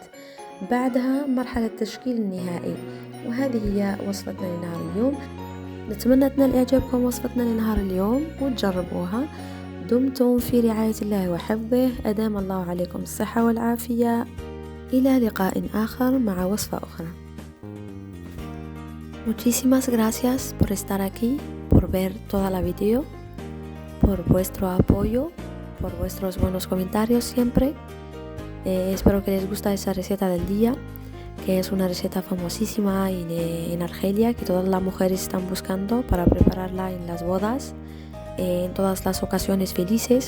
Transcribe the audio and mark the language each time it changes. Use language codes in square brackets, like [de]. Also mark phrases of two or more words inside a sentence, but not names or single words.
[ar] بعدها مرحلة التشكيل النهائي، وهذه هي وصفتنا لنهار اليوم. نتمنى تنال إعجابكم وصفتنا لنهار اليوم وتجربوها. دمتم في رعاية الله وحفظه، أدام الله عليكم الصحة والعافية. إلى لقاء آخر مع وصفة أخرى. [es] Muchísimas gracias por estar aquí, por ver toda la video, por vuestro apoyo, por vuestros buenos comentarios siempre. Espero que les guste esa receta del día, que es una receta famosísima en Argelia, que todas las mujeres están buscando para prepararla en las bodas, en todas las ocasiones felices.